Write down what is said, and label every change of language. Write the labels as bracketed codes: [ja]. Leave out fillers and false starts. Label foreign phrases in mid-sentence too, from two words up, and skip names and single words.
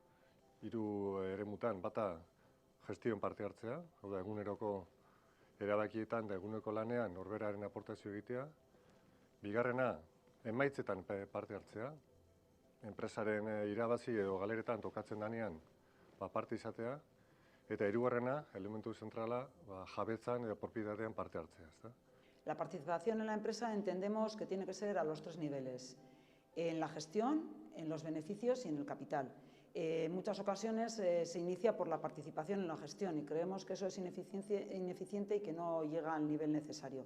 [eu] 3 eremutan, bata gestion parte hartzea, hau da eguneroko erabakietan eta eguneko lanean norberaren aportazio egitea. Bigarrena, emaitzetan parte hartzea, enpresaren irabazi edo galeretan tokatzen danean parte izatea, eta hirugarrena, elementu zentrala, jabetzan edo propietatean parte hartzea, ezta? [es] La participación en la empresa entendemos que tiene que ser a los 3 niveles, en la gestión, en los beneficios y en el capital. En muchas ocasiones se inicia por la participación en la gestión y creemos que eso es ineficiente y que no llega al nivel necesario.